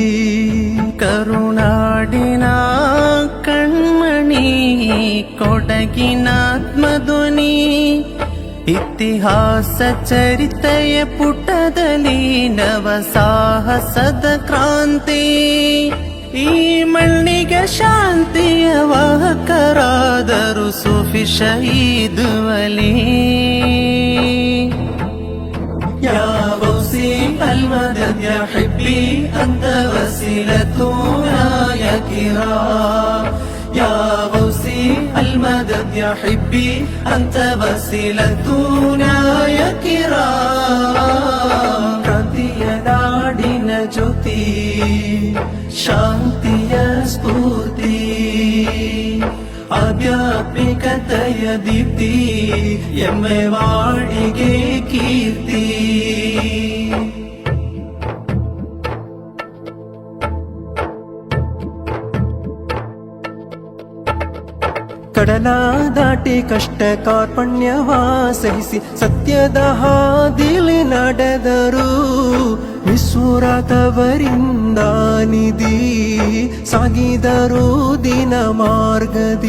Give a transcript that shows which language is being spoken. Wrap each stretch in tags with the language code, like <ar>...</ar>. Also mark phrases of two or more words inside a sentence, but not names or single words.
<kn>ಕರುನಾಡಿನ ಕಣ್ಮಣಿ ಕೊಡಗಿನಾತ್ಮಧ್ವನಿ ಇತಿಹಾಸ ಚರಿತೆಯ ಪುಟದಲ್ಲಿ ನವ ಸಾಹಸದ ಕ್ರಾಂತಿ ಈ ಮಣ್ಣಿಗೆ ಶಾಂತಿಯ ವಾಹಕರಾದರು ಸೂಫಿ ಶಹೀದ್ ವಲಿ</kn> <ar>يا غوثي المدد يا حبي أنت وسيلتنا يا كرام يا غوثي المدد يا حبي أنت وسيلتنا يا</ar> <kn>كرام ಕ್ರಾಂತಿಯ ನಾಡಿನ ಜ್ಯೋತಿ ಶಾಂತಿಯ ಸ್ಫೂರ್ತಿ ಆಧ್ಯಾತ್ಮಿಕತೆಯ ದೀಪ್ತಿ ಎಮ್ಮೆ ವಾಣಿಗೆ ಕೀರ್ತಿ ಕಡಲ ದಾಟಿ ಕಷ್ಟ ಕಾರ್ಪಣ್ಯವ ಸಹಿಸಿ ಸತ್ಯದ ಹಾದಿಲಿ ನಡೆದರು ವಿಸ್ಫುರತವರಿಂದ ನಿಧಿ ಸಾಗಿದರು ದಿನ ಮಾರ್ಗದಿ</kn>